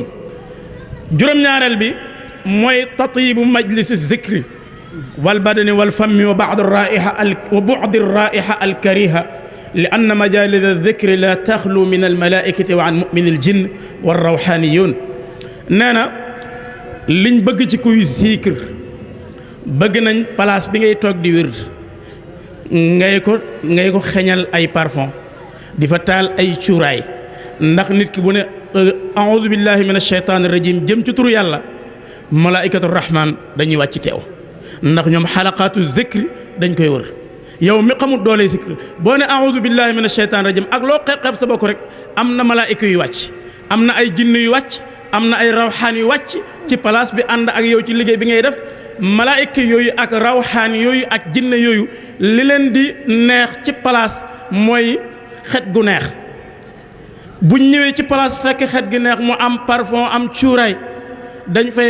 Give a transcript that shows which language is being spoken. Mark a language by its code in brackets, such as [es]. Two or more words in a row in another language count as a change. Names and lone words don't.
[wo] juróom-ñaareel bi mooy [ar] تطييب مجلس الذكر والبدن والفم وبعد الرائحة وبعد الرائحة الكريهة لأن مجالس الذكر لا تخلو من الملائكة وعن مؤمن الجن والروحانيون. [wo] nee na liñ bëgg ci kuy zikr bëgg nañ place bi ngay toog di wird ngay ko xeñal ay parfum di fa taal ay cuuraay ndax nit ki bu ne [ar] أعوذ بالله من الشيطان الرجيم [wo] jëm ci turu yàlla [ar] ملائكة الرحمن [wo] dañuy wàcc teew ndax ñoom [ar] حلقات الذكر [wo] dañ koy wër. yow mi xamul doole zikr boo ne [ar] أعوذ بالله من الشيطان الرجيم [wo] ak loo xeeb sa bokk rek am na malaayika yu wàcc am na ay jinne yu wàcc am na ay rawxaan yu wàcc ci place bi ànd ak yow ci liggéey bi ngay def. malaayika yooyu ak rawxaan yooyu ak jinne yooyu li leen di neex ci place mooy xet gu neex buñ ñëwee ci place fekk xet gi neex mu am parfum am cuuraay dañ fay